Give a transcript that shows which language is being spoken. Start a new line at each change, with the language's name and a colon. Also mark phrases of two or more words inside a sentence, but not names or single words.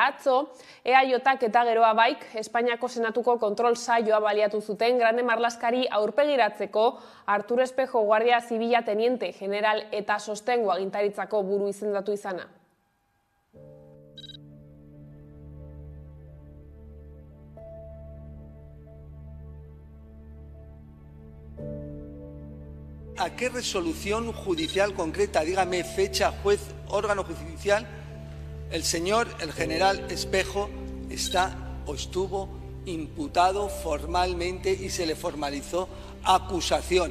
Basque: Atzo, EAJak eta geroa baik Espainiako Senatuko kontrol saioa baliatu zuten Grande Marlaskari aurpegiratzeko Arturo Espejo Guardia Zibila teniente general eta sostengo agintaritzako buru izendatu izana.
Spanish: ¿A qué resolución judicial concreta, dígame fecha, juez, órgano judicial, el general Espejo está o estuvo imputado formalmente y se le formalizó acusación?